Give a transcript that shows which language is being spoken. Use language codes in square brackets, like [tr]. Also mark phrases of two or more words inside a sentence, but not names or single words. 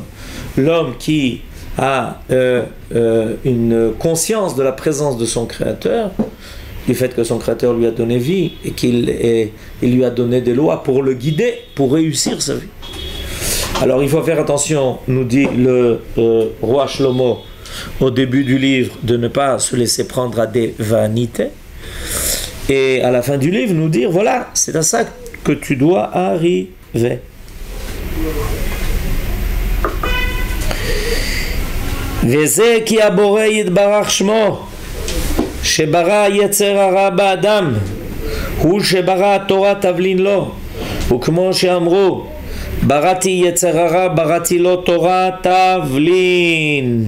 [fr] L'homme qui a une conscience de la présence de son Créateur, du fait que son Créateur lui a donné vie et qu'il lui a donné des lois pour le guider, pour réussir sa vie. Alors il faut faire attention, nous dit le roi Shlomo au début du livre, de ne pas se laisser prendre à des vanités, et à la fin du livre nous dire: voilà, c'est à ça que tu dois arriver. [he] וזה כי הבורא יתברך שמו שברא יצר הרע באדם הוא שברא התורה תבלין לו, וכמו שאמרו בראתי יצר הרע בראתי לו תורה תבלין.